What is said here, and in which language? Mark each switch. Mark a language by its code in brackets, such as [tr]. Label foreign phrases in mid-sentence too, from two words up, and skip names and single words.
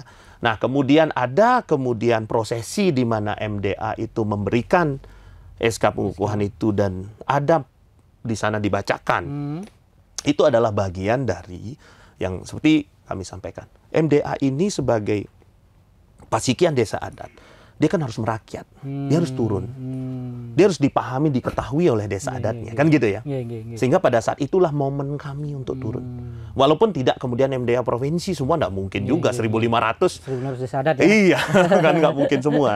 [id] Nah kemudian ada prosesi di mana MDA itu memberikan SK pengukuhan itu dan ada di sana dibacakan. Itu adalah bagian dari yang seperti kami sampaikan. MDA ini sebagai pasikian desa adat, dia kan harus merakyat, dia harus turun, dia harus dipahami, diketahui oleh desa adatnya, kan gitu ya. Sehingga pada saat itulah momen kami untuk turun. Walaupun tidak kemudian MDA provinsi semua, nggak mungkin juga 1.500 desa adat ya. Iya, kan nggak mungkin semua.